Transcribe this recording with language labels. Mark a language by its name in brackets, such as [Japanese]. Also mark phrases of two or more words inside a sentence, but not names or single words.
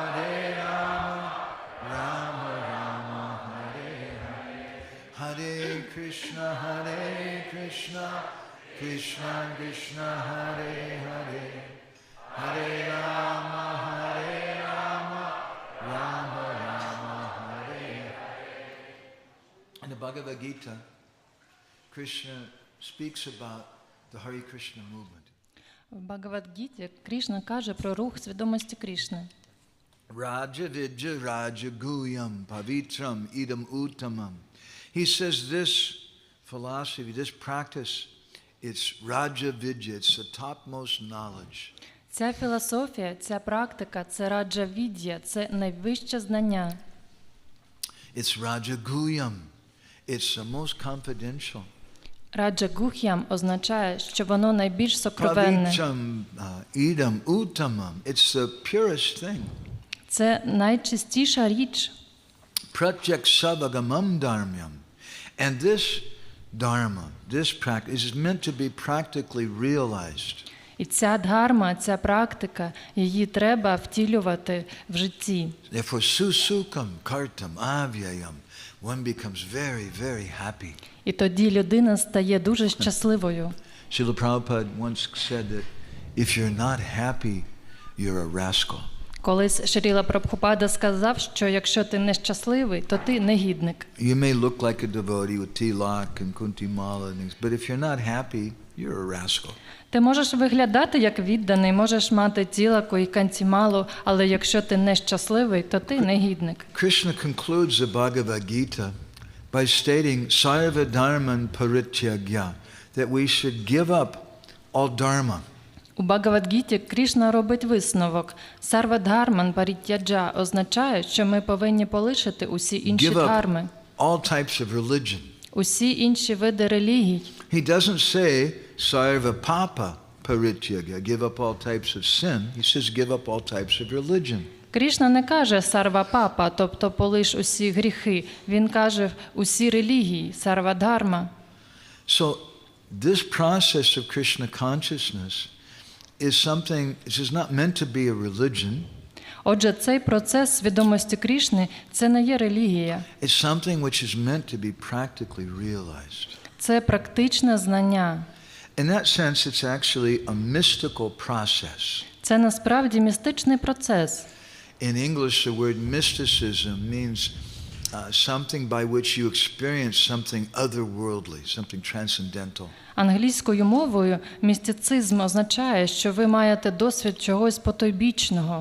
[Sanskrit] राम राम हरे हरे हरे कृष्ण कृष्ण कृष्ण हरे हरे हरे राम राम राम हरे हरे. [English] In the Bhagavad Gita, Krishna speaks about the Hare Krishna movement. [Ukrainian] В Бхагавад-гіті Крішна каже про рух свідомості Крішни. [Sanskrit] राज विद्या राज गुह्यम् पवित्रम् इदम् उत्तमम्. [English] He says this philosophy, this practice, it's [Sanskrit] राज विद्या, [English] it's the topmost knowledge. [Ukrainian] Ця філософія, ця практика – це раджа-від'я, це найвище знання. [English] It's [Sanskrit] राज गुह्यम्, [English] it's the most confidential. [Ukrainian] Раджа-гух'ям означає, що воно найбільш сокровенне. [Sanskrit] पवित्रम् इदम् उत्तमम्, [English] it's the purest thing. [Ukrainian] Це найчистіша річ. [Sanskrit] प्रत्यक्ष अवगमं धर्म्यम्. [English] And this dharma, this practice is meant to be practically realized. [Ukrainian] І ця дхарма, ця практика, її треба втілювати в житті. [Sanskrit] Therefore, सुसुखं कर्तुम् अव्ययम्, [English] one becomes very, very happy. [Ukrainian] І тоді людина стає дуже щасливою. [English] Srila Prabhupada once said that if you're not happy, you're a rascal. [Ukrainian] Колись Шрила Прабхупада сказав, що якщо ти нещасливий, то ти негідник. [English] You may look like a devotee with tilak and kuntimala and things, but if you're not happy, you're a rascal. [Ukrainian] Ти можеш виглядати як відданий, можеш мати тілаку і кантімалу, але якщо ти нещасливий, то ти негідник. [English] Krishna concludes the Bhagavad Gita by stating [Sanskrit] सर्व धर्मान् परित्यज्य, [English] that we should give up all dharma. [Ukrainian] У Бхагавад-гіті Крішна робить висновок. [Sanskrit] सर्व-धर्मान् परित्यज्य [Ukrainian] означає, що ми повинні полишити усі інші дхарми, [English] all types of religion. [Ukrainian] усі інші види релігій. [English] He doesn't say [Sanskrit] सर्व पाप परित्यज्य, [English] give up all types of sin. He says give up all types of religion. [Ukrainian] Крішна не каже сарва-папа, тобто полиш усі гріхи. Він каже усі релігії, сарва-дхарма. [English] So this process of Krishna consciousness is something, this is not meant to be a religion. [Ukrainian] Отже, цей процес свідомості Крішни – це не є релігія. [English] It's something which is meant to be practically realized. [Ukrainian] Це практичне знання. [English] In that sense, it's actually a mystical process. [Ukrainian] Це насправді містичний процес. [English] In English, the word mysticism means something by which you experience something otherworldly, something transcendental. [Ukrainian] Англійською мовою містицизм означає, що ви маєте досвід чогось потойбічного.